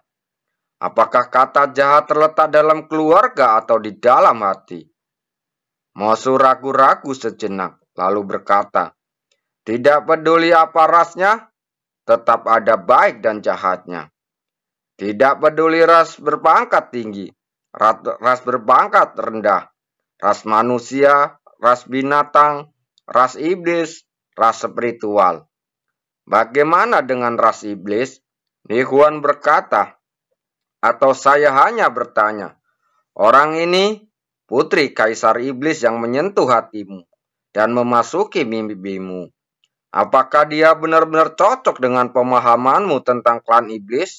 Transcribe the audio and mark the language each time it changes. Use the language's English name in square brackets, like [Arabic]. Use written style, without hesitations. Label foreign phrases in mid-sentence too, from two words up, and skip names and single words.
[Indonesian] Apakah kata jahat terletak dalam keluarga atau di dalam hati? Mosu ragu-ragu sejenak, lalu berkata, tidak peduli apa rasnya, tetap ada baik dan jahatnya. Tidak peduli ras berpangkat tinggi, ras berpangkat rendah, ras manusia, ras binatang, ras iblis, ras spiritual. Bagaimana dengan ras iblis? Nihwan berkata, atau saya hanya bertanya, orang ini putri Kaisar Iblis yang menyentuh hatimu dan memasuki mimpimu. Apakah dia benar-benar cocok dengan pemahamanmu tentang klan iblis?